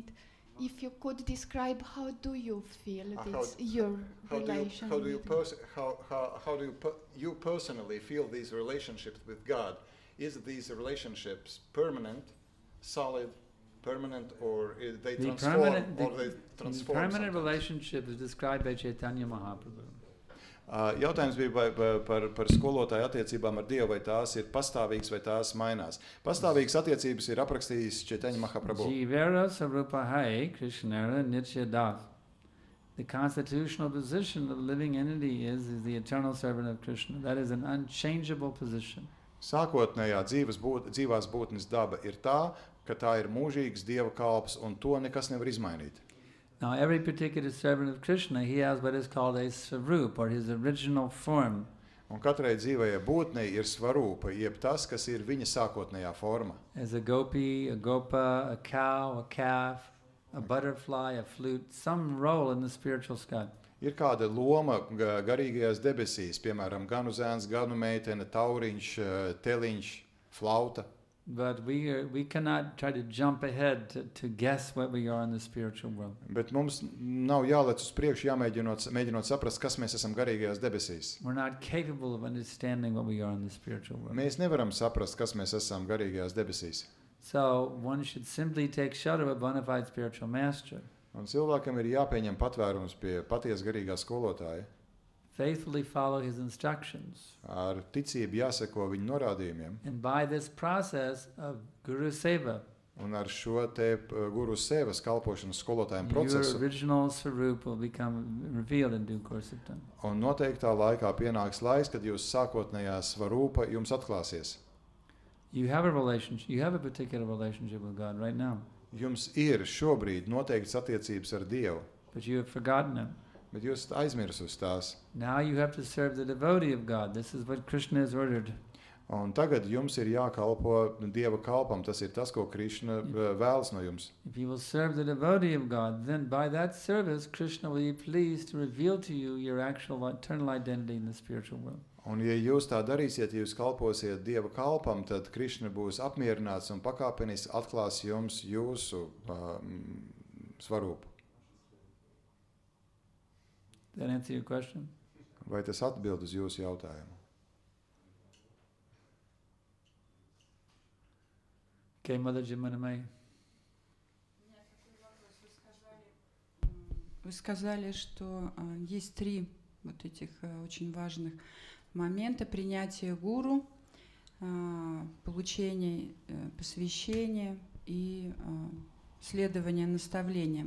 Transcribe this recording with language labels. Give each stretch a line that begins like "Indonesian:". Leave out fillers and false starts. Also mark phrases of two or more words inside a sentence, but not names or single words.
English: If you could describe how do you feel your relation with God? How do you personally feel these relationships with God? Is these relationships permanent, solid, permanent, or they transform? The permanent relationship is described by Chaitanya Mahaprabhu.
Latvian: Jautājums bija par skolotāju attiecībām ar Dievu, vai tās ir pastāvīgas, vai tās mainās. Pastāvīgas attiecības ir aprakstījis Chaitanya Mahaprabhu.
Bangla: জীবের স্বরূপ হয় কৃষ্ণের নিত্য দাস.
English: The constitutional position of the living entity is the eternal servant of Krishna. That is an unchangeable position.
Latvian: Sākotnējā dzīvās būtnes daba ir tā, ka tā ir mūžīgs Dieva kalps, un to nekas nevar izmainīt.
English: Now, every particular servant of Krishna, he has what is called a svarup, or his original form.
Latvian: Un katrai dzīvajai būtnei ir svarūpa, jeb tas, kas ir viņa sākotnējā forma.
English: As a gopi, a gopa, a cow, a calf, a butterfly, a flute, some role in the spiritual sky.
Latvian: Ir kāda loma garīgajās debesīs, piemēram, ganu zēns, ganu meitene, tauriņš, teliņš, flauta.
English: But we cannot try to jump ahead to guess what we are in the spiritual world.
Latvian: Bet mums nav jālec uz priekšu, mēģinot saprast, kas mēs esam garīgajās debesīs.
English: We're not capable of understanding what we are in the spiritual world.
Latvian: Mēs nevaram saprast, kas mēs esam garīgajās debesīs.
English: So one should simply take shelter of a bona fide spiritual master.
Latvian: Un cilvēkam ir jāpieņem patvērums pie patiesa garīgā skolotāja.
English: Faithfully follow his instructions.
Latvian: Ar ticību jāseko viņa norādījumiem.
English: And by this process of Guru Seva,
Latvian: Un ar šo te guru sevas kalpošanas skolotājiem
English: your
Latvian: procesu.
English: original Sarup will become revealed in due course of time.
Latvian: Un noteiktā laikā pienāks laiks, kad jūs sākotnējā svarūpa jums atklāsies.
English: You have a particular relationship with God right now,
Latvian: Jums ir šobrīd noteikts attiecības ar Dievu,
English: but you have forgotten Him.
Latvian: bet jūs esat aizmirsusi tās.
English: Now you have to serve the devotee of God. This is what Krishna has ordered.
Latvian: Un tagad jums ir jākalpo Dieva kalpam. Tas ir tas, ko Krišna vēlas no jums.
English: If you will serve the devotee of God, then by that service, Krishna will be pleased to reveal to you your actual eternal identity in the spiritual world.
Latvian: Un ja jūs tā darīsiet, ja jūs kalposiet Dieva kalpam, tad Krišna būs apmierināts un pakāpeniski atklās jums jūsu svarūpu.
English: That answer your question?
Latvian: Vai tas atbild uz jūsu jautājumu?
English: Okay, Mother Jimanamai.
Russian: Вы сказали, что есть 3 вот этих очень важных момента: принятие гуру, получение посвящения и следование наставлениям.